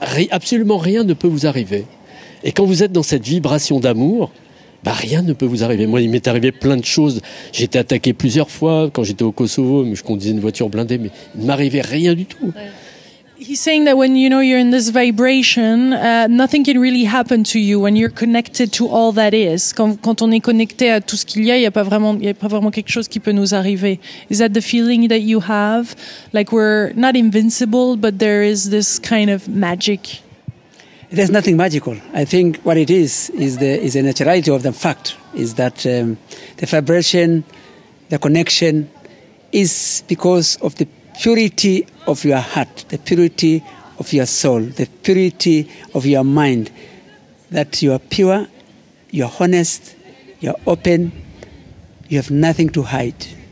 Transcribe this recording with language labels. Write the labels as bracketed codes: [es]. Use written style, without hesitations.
[fr] absolument rien ne peut vous arriver. Et quand vous êtes dans cette vibration d'amour, rien ne peut vous arriver. Moi, il m'est arrivé plein de choses. J'ai été attaqué plusieurs fois quand j'étais au Kosovo, je conduisais une voiture blindée, mais il ne m'arrivait rien du tout. Ouais. [en] He's saying that when you're in this vibration, nothing can really happen to you when you're connected to all that is. [fr] Quand on est connecté à tout ce qu'il y a, il y a pas vraiment quelque chose qui peut nous arriver. [en] Is that the feeling that you have? Like we're not invincible, but there is this kind of magic. There's nothing magical. I think what it is the naturality of the fact is that the vibration, the connection, is because of the purity of your heart, the purity of your soul, the purity of your mind, that you are pure, you're honest, you're open, you have nothing to hide.